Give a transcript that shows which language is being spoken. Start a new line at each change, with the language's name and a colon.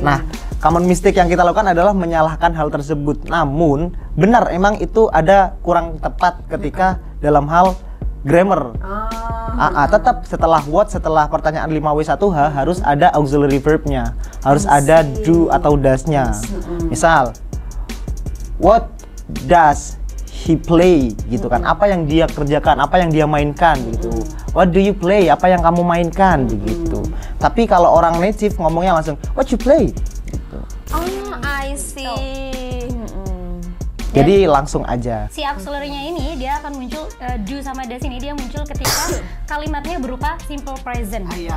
Indonesian: Nah,
English: common mistake
Indonesian: yang kita lakukan adalah menyalahkan hal tersebut. Namun, benar emang itu ada kurang tepat ketika dalam hal grammar. Tetap setelah what, setelah pertanyaan 5W1H harus ada auxiliary verb-nya. Harus ada do atau does-nya. Misal,
English: what does he play
Indonesian: gitu kan? Apa yang dia kerjakan, apa yang dia mainkan gitu.
English: What do you play?
Indonesian: Apa yang kamu mainkan begitu. Tapi kalau orang native ngomongnya langsung
English: what you play
Indonesian: gitu.
English: I see.
Indonesian: Jadi langsung aja. Si auxiliary-nya ini dia akan muncul do sama does ini dia muncul ketika kalimatnya berupa simple present.